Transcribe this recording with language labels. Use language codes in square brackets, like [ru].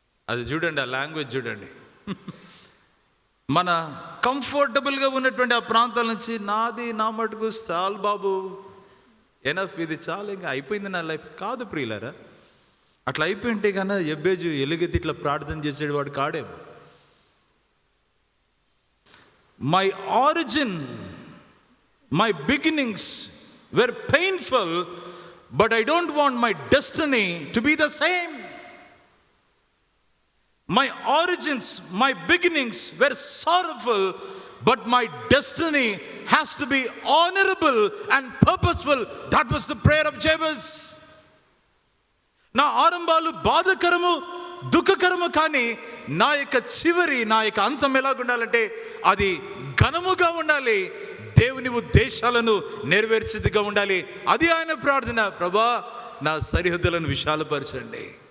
[te] అది చూడండి, ఆ లాంగ్వేజ్ చూడండి. మన కంఫర్టబుల్గా ఉన్నటువంటి ఆ ప్రాంతాల నుంచి, నాది నా మటుకు చాలు బాబు, ఎనఫ్, ఇది చాలా, ఇంకా అయిపోయింది నా లైఫ్ కాదు ప్రియులారా. అట్లా అయిపోయింటే కన్నా ఎబ్బేజు ఎలుగెత్తి ఇట్లా ప్రార్థన చేసేడు వాడు కాడేమో. [en] My origin, my beginnings were painful, but I don't want my destiny to be the same. My origins, my beginnings were sorrowful, but my destiny has to be honorable and purposeful. That was the prayer of Jabez. [te] నా ఆరంభాలు బాధకరము, దుఃఖకరము, కానీ నా యొక్క చివరి, నా యొక్క అంతం ఎలాగుండాలంటే అది ఘనముగా ఉండాలి, దేవుని ఉద్దేశాలను నెరవేర్చేదిగా ఉండాలి. అది ఆయన ప్రార్థన. ప్రభా నా సరిహద్దులను విశాలపరచండి.